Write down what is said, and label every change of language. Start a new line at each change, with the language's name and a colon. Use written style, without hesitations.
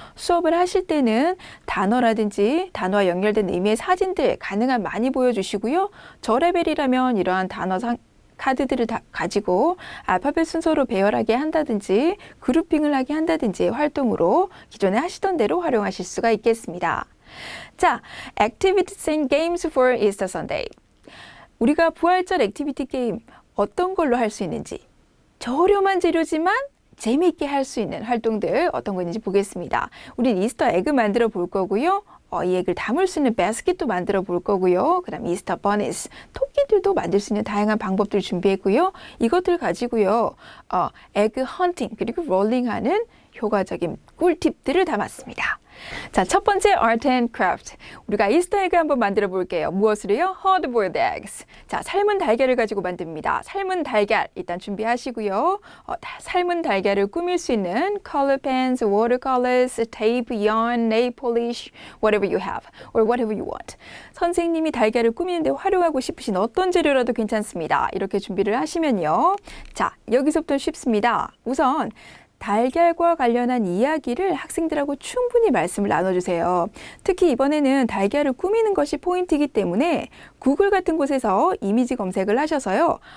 Korean: 수업을 하실 때는 단어라든지 단어와 연결된 의미의 사진들 가능한 많이 보여주시고요. 저 레벨이라면 이러한 단어 카드들을 다 가지고 알파벳 순서로 배열하게 한다든지 그룹핑을 하게 한다든지 활동으로 기존에 하시던 대로 활용하실 수가 있겠습니다.
English: 자, Activities and Games for Easter Sunday.
Korean: 우리가 부활절 액티비티 게임 어떤 걸로 할 수 있는지, 저렴한 재료지만 재미있게 할 수 있는 활동들 어떤 거 있는지 보겠습니다. 우린 이스터 에그 만들어 볼 거고요. 이 에그를 담을 수 있는 바스켓도 만들어 볼 거고요. 그 다음 이스터 버니스, 토끼들도 만들 수 있는 다양한 방법들 준비했고요. 이것들 가지고요. 에그 헌팅 그리고 롤링하는 효과적인 꿀팁들을 담았습니다. 자, 첫 번째
English: Art and Craft.
Korean: 우리가 이스터 에그 한번 만들어 볼게요. 무엇으로요?
English: Hard boiled eggs.
Korean: 자, 삶은 달걀을 가지고 만듭니다. 삶은 달걀 일단 준비하시고요. 삶은 달걀을 꾸밀 수 있는
English: color pens, watercolors, tape, yarn, nail polish, whatever you have or whatever you want.
Korean: 선생님이 달걀을 꾸미는데 활용하고 싶으신 어떤 재료라도 괜찮습니다. 이렇게 준비를 하시면요. 자, 여기서부터 쉽습니다. 우선 달걀과 관련한 이야기를 학생들하고 충분히 말씀을 나눠주세요. 특히 이번에는 달걀을 꾸미는 것이 포인트이기 때문에 구글 같은 곳에서 이미지 검색을 하셔서요.